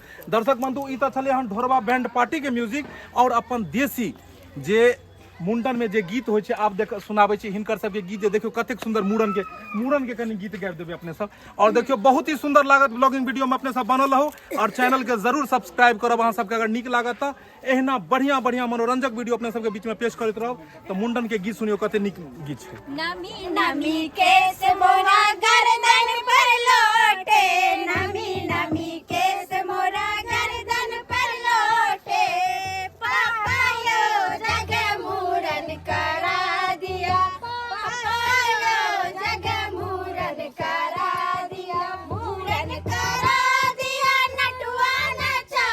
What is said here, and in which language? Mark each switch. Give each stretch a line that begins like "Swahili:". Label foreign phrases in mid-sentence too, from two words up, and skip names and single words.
Maithili: दर्शक बंधु ई त छलै हन ढोरबा बैंड पार्टी के म्यूजिक और अपन देसी जे मुंडन में जे गीत होइ छै आब देख सुनाबै छी हिनकर सबके गीत जे देखियो कतेक सुंदर मूड़न के कनी गीत गाबि देबै अपने सब और देखियो बहुत ही सुंदर लागत
English: blogging video
Maithili: में अपने सब बनल रहू और चैनल के जरूर सब्सक्राइब करब अहाँ सबके अगर नीक लागत त एहना बढ़िया बढ़िया मनोरंजक वीडियो अपने सबके बीच में पेश करैत रहब। तो मुंडन के गीत सुनियो कते नीक गीत छै। नमी नमी केस मोरा गर्दन पर लोटे, नमी नमी केस मोरा गर्दन पर लोटे, पापा यो जग मूरन करा दिया, पापा यो जग मूरन करा दिया, मूरन करा दिया, नटुआ नचा